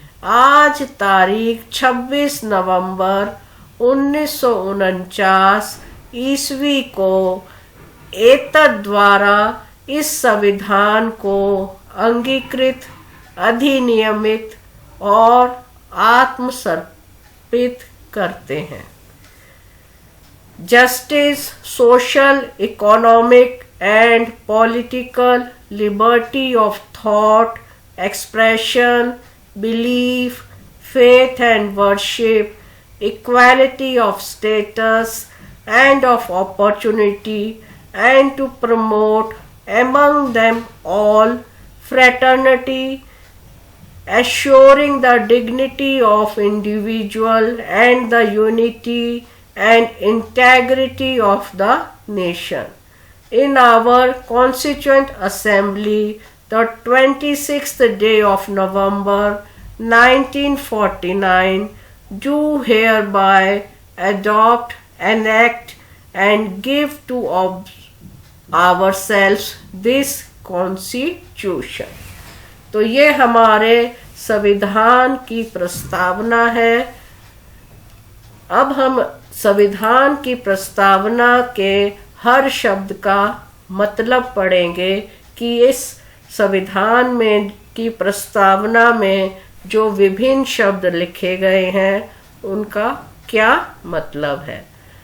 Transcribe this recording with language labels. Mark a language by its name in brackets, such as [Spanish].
[Hindi] आज तारीख 26 नवंबर 1949 ईस्वी को एतद द्वारा इस संविधान को अंगीकृत, अधिनियमित और आत्मसमर्पित करते हैं। [English] Justice, social, economic and political liberty of thought, expression, belief, faith and worship, equality of status and of opportunity, and to promote among them all fraternity, assuring the dignity of individual and the unity and integrity of the nation. In our Constituent Assembly, the 26th day of November 1949, do hereby adopt, enact and give to ourselves this Constitution. [Hindi] तो ये हमारे संविधान की प्रस्तावना है। अब हम संविधान की प्रस्तावना के हर शब्द का मतलब पढ़ेंगे कि इस संविधान में की प्रस्तावना में जो विभिन्न शब्द लिखे गए हैं उनका क्या मतलब है।